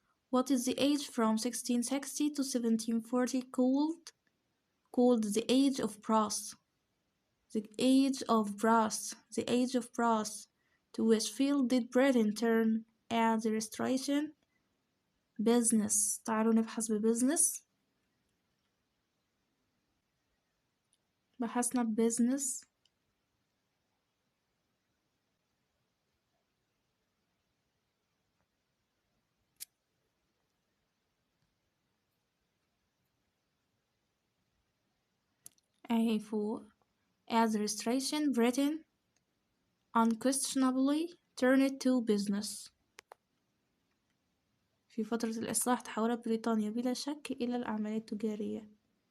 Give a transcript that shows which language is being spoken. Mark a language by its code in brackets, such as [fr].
[en] What is the age from 1660 to 1740 called the age of brass? The age of brass. The age of brass. To which field did Britain turn at the Restoration? Business. [ar] تعالوا نبحث بbusiness. بحثنا بbusiness. أهي فوق. [en] As restoration Britain unquestionably turned to business. [ar] في فترة الإصلاح تحولت بريطانيا بلا شك إلى الأعمال التجارية.